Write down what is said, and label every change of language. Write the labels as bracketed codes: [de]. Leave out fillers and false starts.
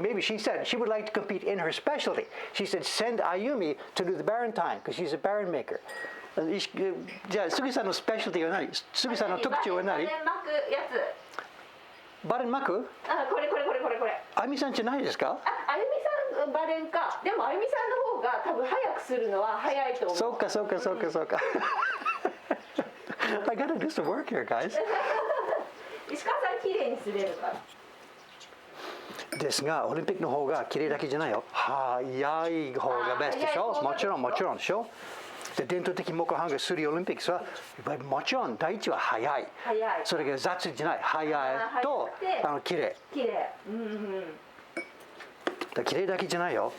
[en] Maybe she said she would like to compete in her specialty. She said, send Ayumi to do the Barentine because she's a Baren maker. [ja] じゃあ、杉さんのスペシャルティは何？杉さんの特徴は何？バレン巻くやつ。バレン巻く？これ。あゆみさんじゃないですか？あゆみさんバレンか。でもあゆみさんの方が多分早くするのは早いと思う。そうか。 [en] I gotta do some work here, guys. [ja] 石川さん綺麗にすれるから。ですがオリンピックの方が綺麗だけじゃないよ早い方がベストでしょもちろんでしょで伝統的木版画するオリンピックはもちろん第一は早いそれが雑じゃない早いと綺麗綺麗だけじゃないよ